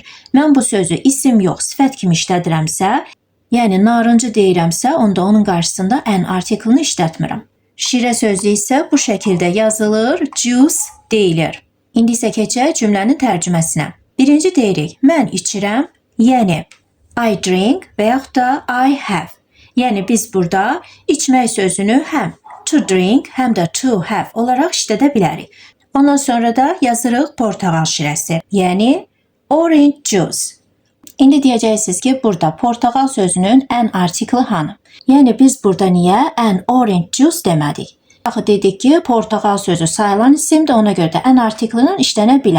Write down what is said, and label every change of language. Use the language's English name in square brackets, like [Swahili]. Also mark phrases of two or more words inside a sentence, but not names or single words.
[Azerbaijani] Mən bu sözü isim yox, sifət kimi işlədirəmsə, yəni narıncı deyirəmsə, onda onun qarşısında an artiklini işlətmirəm. Şirə sözü isə bu şəkildə yazılır, juice deyilir. İndi isə keçək cümlənin tərcüməsinə. Birinci deyirik, mən içirəm, yəni [English] I drink [Azerbaijani] və yaxud da [English] I have. [Azerbaijani] Yəni biz burada içmək sözünü həm [English] to drink, [Azerbaijani] həm də [English] to have [Azerbaijani] olaraq işlədə bilərik. Ondan sonra da yazırıq portağal şirəsi, yəni [English] orange juice. [Azerbaijani] İndi deyəcəksiniz ki, burada portağal sözünün an artikli hanı? Yəni biz burada niyə [English] an orange juice [Azerbaijani] demədik? Axı dedik ki, portağal sözü sayılan isimdir, ona görə də an artiklinin işlənə bilər.